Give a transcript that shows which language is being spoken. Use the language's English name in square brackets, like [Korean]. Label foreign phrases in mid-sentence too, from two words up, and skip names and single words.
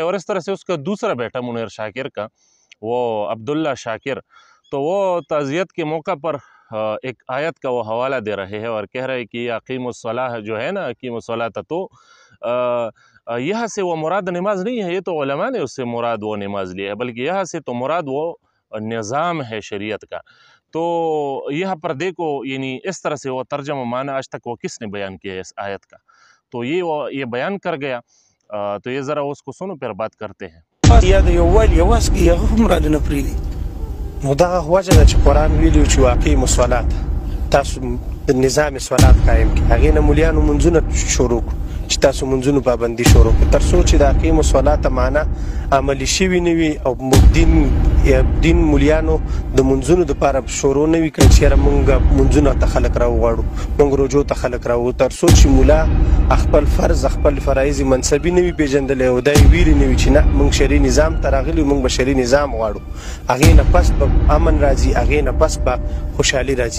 [Urdu] اور اس طرح سے اس کا دوسرا بیٹا منیر شاکر کا، وہ عبداللہ شاکر، تو وہ تعزیت کے موقع پر ایک آیت کا وہ حوالہ دے رہے ہیں اور کہہ رہے کہ [Arabic] اقیم الصلاۃ [Urdu] جو ہے نا، [Arabic] اقیم الصلاۃ، [Urdu] تو یہاں سے وہ مراد نماز نہیں ہے، یہ تو علماء نے اس سے مراد وہ نماز لیا ہے، بلکہ یہاں سے تو مراد وہ نظام ہے شریعت کا۔ تو یہاں پر دیکھو یعنی اس طرح سے وہ ترجمہ معنی آج تک وہ کس نے بیان کیا ہے اس آیت کا، تو یہ بیان کر گیا۔ تو یہ ذرا اس کو سنو پھر بات کرتے ہیں۔ [Pashto] یا د یووالي اواز کې هغه هم را نه پرېږدي، نو دغه وجه ده چې قرآن ویلي چې [Arabic] واقیموا الصلاة، [Pashto] تاسو د نظام صلات قایم کړئ. هغې نه مولیانو منځونه شروع کړو چې تاسو منځونو پابندي شروع کړئ، تر څو چې د [Arabic] اقیموا الصلاة [Pashto] معنا عملي شوي نه وي او دین مولیانو د منځونو دپاره شروع نه وي کړی چې یاره مونږ منځونو ته خلک راوغواړو، مونږ روجو ته خلک راوغواړو، تر څو چې مولا خپل فرض خپل فرایض منصبي نه وي پېژندلی او دا یې ویلي نه وي چې نه مونږ شرعي نظام ته راغلي، مونږ به شرعي نظام غواړو، هغې نه پس به امن راځي، هغې نه پس به خوشحالي راځي.